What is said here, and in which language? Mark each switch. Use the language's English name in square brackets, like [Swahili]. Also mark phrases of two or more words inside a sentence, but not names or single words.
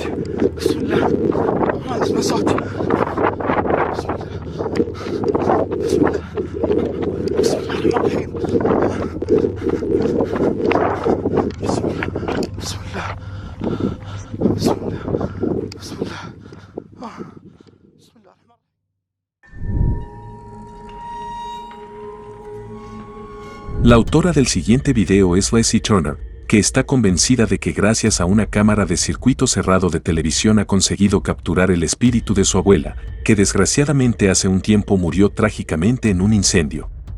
[Arabic] بسم الله. ما نسمع صوت. بسم الله. بسم الله. بسم الله الرحمن الرحيم. بسم الله. بسم الله. بسم الله. بسم الله. بسم الله الرحمن الرحيم. [Spanish] La autora del siguiente video es Leslie Turner, que está convencida de que gracias a una cámara de circuito cerrado de televisión ha conseguido capturar el espíritu de su abuela, que desgraciadamente hace un tiempo murió trágicamente en un incendio.